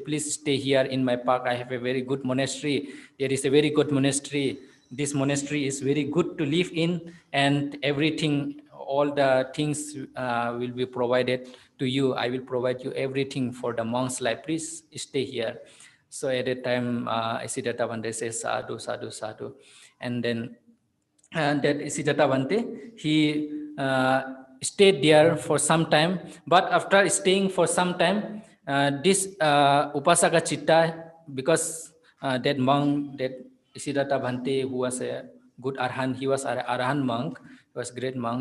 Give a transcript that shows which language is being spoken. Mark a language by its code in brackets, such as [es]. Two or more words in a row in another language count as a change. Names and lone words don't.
[en] Please stay here in my park. I have a very good monastery. There is a very good monastery. This monastery is very good to live in, and everything, all the things will be provided to you. I will provide you everything for the monk's life. Please stay here. So at that time, Isidatta Bhante says, [pi] sadhu, sadhu, sadhu. [en] And then that Isidatta Bhante, he stayed there for some time. But after staying for some time, this Upasaka Chitta, because that monk, that Isidatta Bhante, who was a good Arhan, he was an Arhan monk, he was a great monk.